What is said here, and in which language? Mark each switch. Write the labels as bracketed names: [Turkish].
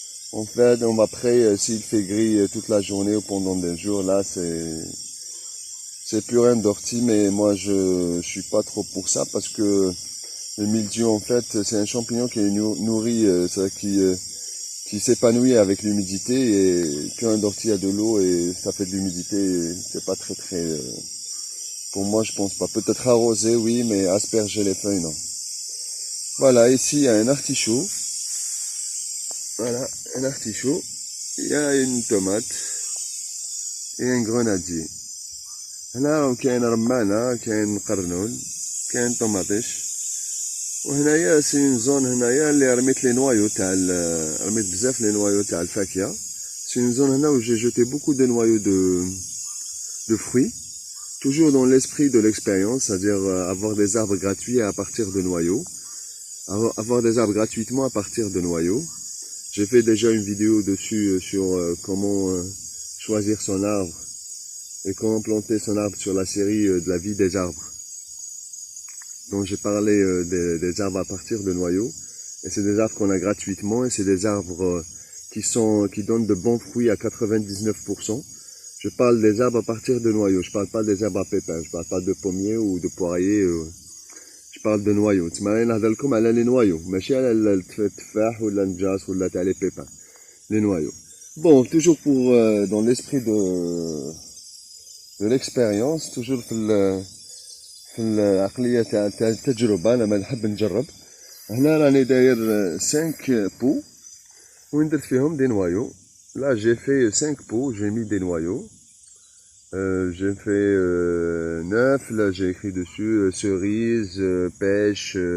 [French] En fait, après, s'il fait gris toute la journée ou pendant des jours, là, c'est plus rien d'ortie, mais moi, je suis pas trop pour ça, parce que le mildiou, en fait, c'est un champignon qui est nourri, qui s'épanouit avec l'humidité, et quand un ortie a de l'eau et ça fait de l'humidité, c'est pas très, pour moi, je pense pas. Peut-être arroser, oui, mais asperger les feuilles, non. Voilà, ici, il y a un artichaut. Voilà, un artichaut. Il y a une tomate et un grenadier. [Arabic] هنا كاين رمانة, كاين قرنول, كاين طماطيش. وهنايا سي اون زون هنايا اللي رميت لي نوايو تاع رميت بزاف لي نوايو تاع الفاكهة. [French] سي اون زون هنا où j'ai jeté beaucoup de noyaux de fruits. Toujours dans l'esprit de l'expérience, c'est-à-dire avoir des arbres gratuits à partir de noyaux. Avoir des arbres gratuitement à partir de noyaux. J'ai fait déjà une vidéo dessus sur comment choisir son arbre et comment planter son arbre sur la série de la vie des arbres. Donc j'ai parlé des arbres à partir de noyaux. Et c'est des arbres qu'on a gratuitement, et c'est des arbres qui donnent de bons fruits à 99%. Je parle des arbres à partir de noyaux, je parle pas des arbres à pépins, je parle pas de pommiers ou de poiriers, je parle de noyaux. [Arabic] تسمعوني نهضر لكم على [French] les noyaux, [Arabic] ماشي على التفاح ولا النجاص ولا تاع [French] les pépins. Les noyaux. Bon, toujours pour dans l'esprit de l'expérience, toujours [Arabic] في العقلية تاع التجربة، أنا ما نحب نجرب. هنا راني داير 5 pots وين درت فيهم [French] des noyaux. Là, j'ai fait 5 pots, j'ai mis des noyaux. J'ai fait 9, là j'ai écrit dessus cerise, pêche.